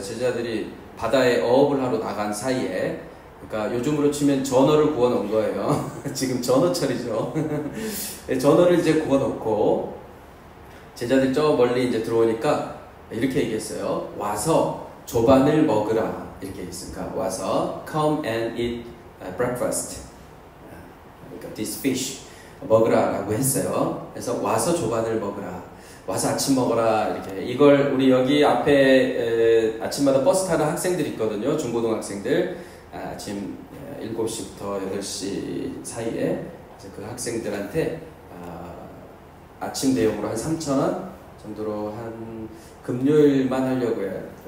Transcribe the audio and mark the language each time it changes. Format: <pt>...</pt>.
<ko>제자들이 바다에 어업을 하러 나간 사이에, 그러니까 요즘으로 치면 전어를 구워놓은 거예요. 지금 전어철이죠. 전어를 이제 구워놓고 제자들이 저 멀리 이제 들어오니까 이렇게 얘기했어요. 와서 조반을 먹으라. 이렇게 했으니까 와서</ko> <en>come and eat breakfast.</en> <ko>그러니까</ko> <en>this fish</en> <ko>먹으라라고 했어요. 그래서 와서 조반을 먹으라. 와서 아침 먹어라. 이렇게 이걸 우리 여기 앞에 아침마다 버스 타는 학생들이 있거든요. 중고등학생들 아침 7시부터 8시 사이에 그 학생들한테 아침 대용으로 한 3,000원 정도로 한 금요일만 하려고요.</ko>